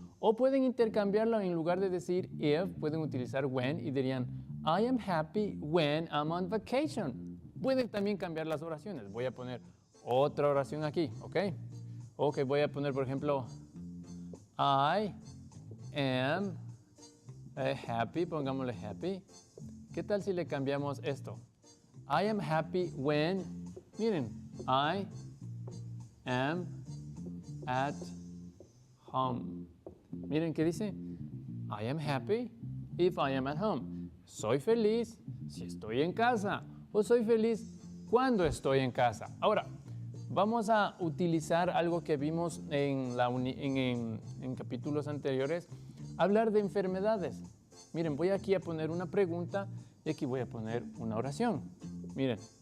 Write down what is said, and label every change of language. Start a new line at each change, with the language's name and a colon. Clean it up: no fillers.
Spanish: O pueden intercambiarlo, en lugar de decir if, pueden utilizar when y dirían
English: I am happy when I'm on vacation.
Spanish: Pueden también cambiar las oraciones. Voy a poner otra oración aquí, ¿ok? Ok, voy a poner, por ejemplo,
English: I am happy,
Spanish: pongámosle happy. ¿Qué tal si le cambiamos esto?
English: I am happy when, miren, I am at home.
Spanish: Miren qué dice.
English: I am happy if I am at home.
Spanish: Soy feliz si estoy en casa. O soy feliz cuando estoy en casa. Ahora, vamos a utilizar algo que vimos en capítulos anteriores. Hablar de enfermedades. Miren, voy aquí a poner una pregunta y aquí voy a poner una oración. Miren.